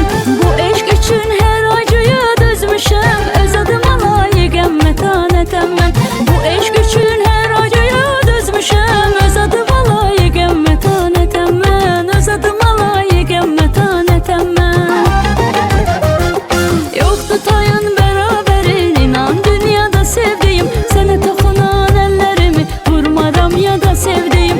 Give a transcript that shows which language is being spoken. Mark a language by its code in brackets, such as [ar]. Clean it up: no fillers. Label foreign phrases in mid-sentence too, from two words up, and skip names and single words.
[az] Bu eşq üçün hər acıya dözmüşəm, öz adıma layiqəm mətanətəm mən. Bu eşq üçün hər acıya dözmüşəm, öz adıma layiqəm mətanətəm mən, öz adıma layiqəm mətanətəm mən. [tr] Yoktu tayın beraberin, inan dünyada sevdiğim, sana toxunan ellerimi vurmaram ya da sevdiğim.